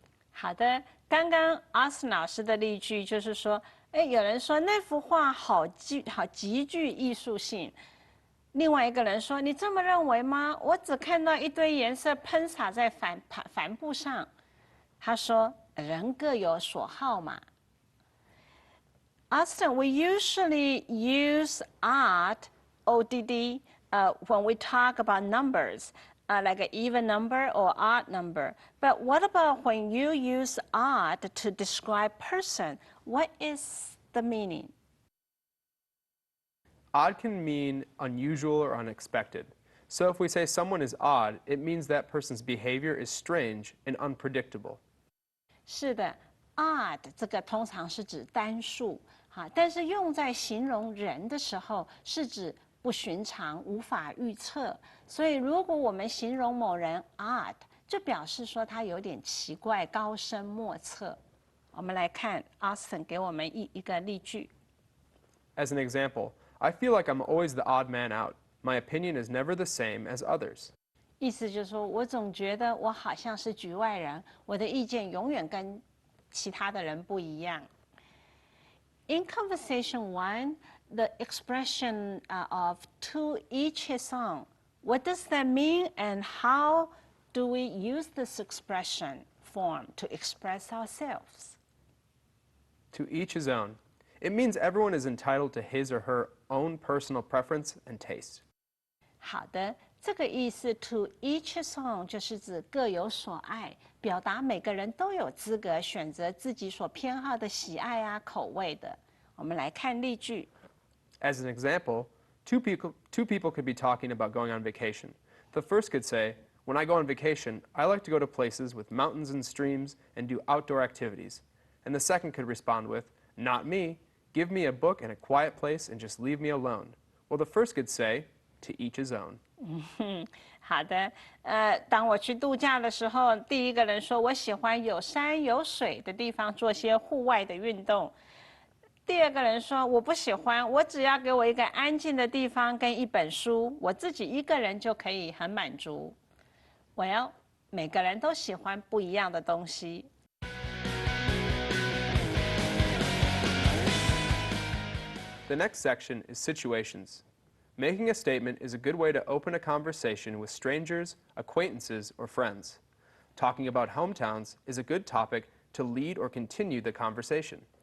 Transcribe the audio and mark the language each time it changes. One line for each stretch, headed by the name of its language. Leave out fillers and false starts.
Chinese: 好的，刚刚 Austin 老师的例句就是说，有人说那幅画极具艺术性，另外一个人说，你这么认为吗？我只看到一堆颜色喷洒在帆布上。他说，人各有所好嘛。
English: Austin, we usually use odd, ODD, when we talk about numbers, like an even number or odd number. But what about when you use odd to describe person? What is the meaning? Odd can mean unusual or unexpected. So if we say someone is odd, it means that person's behavior is strange and unpredictable.
Chinese: 是的 ，odd 这个通常是指单数，但是用在形容人的时候，是指不寻常、无法预测。所以，如果我们形容某人 odd，就表示说他有点奇怪、高深莫测。我们来看 Austin 给我们一个例句。
English: As an example, I feel like I'm always the odd man out. My opinion is never the same as others.
Chinese: 意思就是说我总觉得我好像是局外人，我的意见永远跟其他的人不一样。
English: In conversation 1, the expression of to each his own. What does that mean, and how do we use this expression form to express ourselves? To each his own. It means everyone is entitled to his or her own personal preference and taste.
Chinese: 好的，这个意思
English: to each his own
Chinese: 就是指各有所爱，表达每个人都有资格选择自己所偏好的喜爱啊口味的。我们来看例句。
English: As an example, two people could be talking about going on vacation. The first could say, when I go on vacation, I like to go to places with mountains and streams and do outdoor activities. And the second could respond with, not me. Give me a book and a quiet place and just leave me alone. Well, the first could say, to each his own.
Chinese: 好的，当我去度假的时候，第一个人说我喜欢有山有水的地方做些户外的运动。第二个人说我不喜欢，我只要给我一个安静的地方跟一本书，我自己一个人就可以很满足。 Well， 每个人都喜欢不一样的东西。
English: The next section is situations. Making a statement is a good way to open a conversation with strangers, acquaintances, or friends. Talking about hometowns is a good topic to lead or continue the conversation.